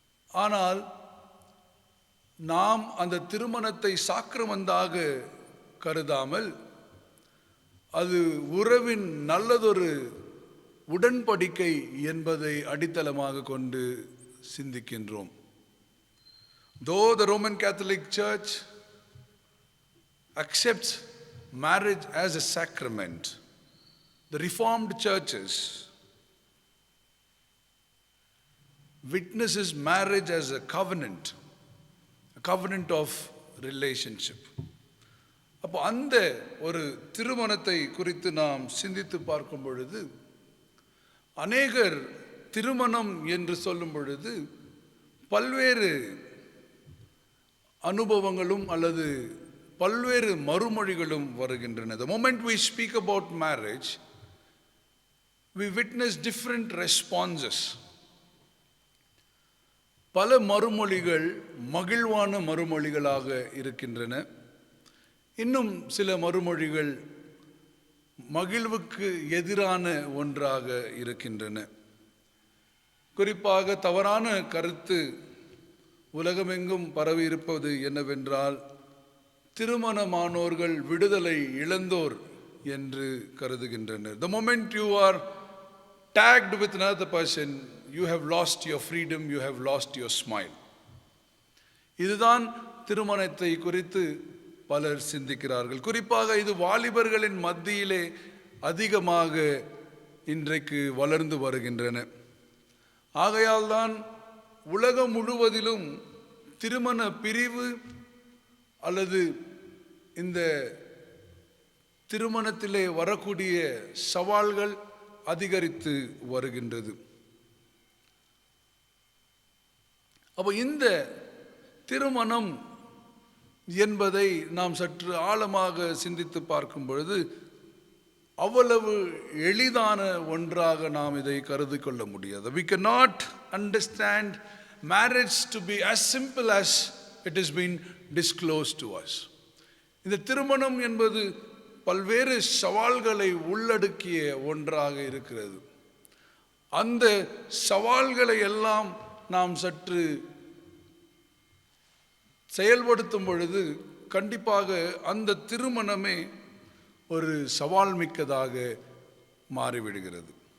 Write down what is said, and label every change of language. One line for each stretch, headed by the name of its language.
Tamil: ஆனால் நாம் அந்த திருமணத்தை சாக்ரமெண்டாக கருதாமல் அது உறவின் நல்லதொரு உடன்படிக்கை என்பதை அடித்தளமாக கொண்டு சிந்திக்கின்றோம்.
English: Though the Roman Catholic Church accepts marriage as a sacrament, the Reformed churches witnesses marriage as a covenant of relationship.
Tamil: அப்போ அந்த ஒரு திருமணத்தை குறித்து நாம் சிந்தித்து பார்க்கும் பொழுது அநேகர் திருமணம் என்று சொல்லும் பொழுது பல்வேறு அனுபவங்களும் அல்லது பல்வேறு மறுமொழிகளும் வருகின்றன.
English: The moment we speak about marriage, we witness different responses.
Tamil: பல மறுமொழிகள் மகிழ்வான மறுமொழிகளாக இருக்கின்றன. இன்னும் சில மறுமொழிகள் மகிழ்வுக்கு எதிரான ஒன்றாக இருக்கின்றன. குறிப்பாக தவறான கருத்து உலகமெங்கும் பரவி இருப்பது என்னவென்றால், திருமணமானோர்கள் விடுதலை இழந்தோர் என்று கருதுகின்றனர்.
English: The moment you are tagged with another person, you have lost your freedom, you have lost your smile.
Tamil: இதுதான் திருமணத்தை குறித்து பலர் சிந்திக்கிறார்கள். குறிப்பாக இது வாலிபர்களின் மத்தியிலே அதிகமாக இன்றைக்கு வளர்ந்து வருகின்றன. ஆகையால் தான் உலகம் முழுவதிலும் திருமண பிரிவு அல்லது இந்த திருமணத்திலே வரக்கூடிய சவால்கள் அதிகரித்து வருகின்றது. அப்போ இந்த திருமணம் என்பதை நாம் சற்று ஆழமாக சிந்தித்து பார்க்கும் பொழுது அவ்வளவு எளிதான ஒன்றாக நாம் இதை கருதி கொள்ள முடியாது.
English: We cannot understand marriage to be as simple as it has been disclosed to us.
Tamil: இந்த திருமணம் என்பது பல்வேறு சவால்களை உள்ளடக்கிய ஒன்றாக இருக்கிறது. அந்த சவால்களை எல்லாம் நாம் சற்று செயல்படுத்தும் பொழுது கண்டிப்பாக அந்த திருமணமே ஒரு சவால் மிக்கதாக மாறிவிடுகிறது.